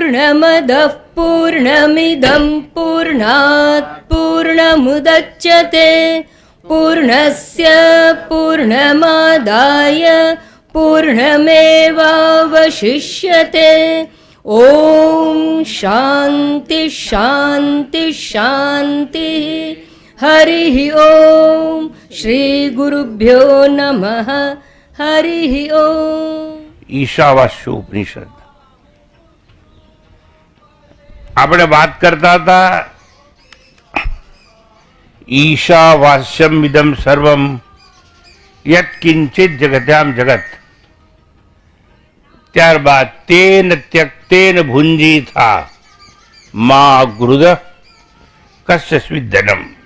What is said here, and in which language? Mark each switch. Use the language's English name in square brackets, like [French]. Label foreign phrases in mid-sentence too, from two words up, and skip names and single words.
[Sanskrit] पूर्णमदः पूर्णमिदं पूर्णात् पूर्णमुदच्यते पूर्णस्य पूर्णमादाय पूर्णमेवावशिष्यते। ओम शांति शांति शांति। हरि ओम। श्री गुरुभ्यो नमः। हरि ओम। [Gujarati] ईशावास्योपनिषद આપણે વાત કરતા હતા [Sanskrit] ઈશાવાસ્યમ ઇદમ સર્વમ યત કિંચિત જગત્યામ જગત. ત્યારબાદ તેન ત્યક્તેન ભુંજી થા મા ગૃદ કસ્ય સ્વિદ્ધનમ.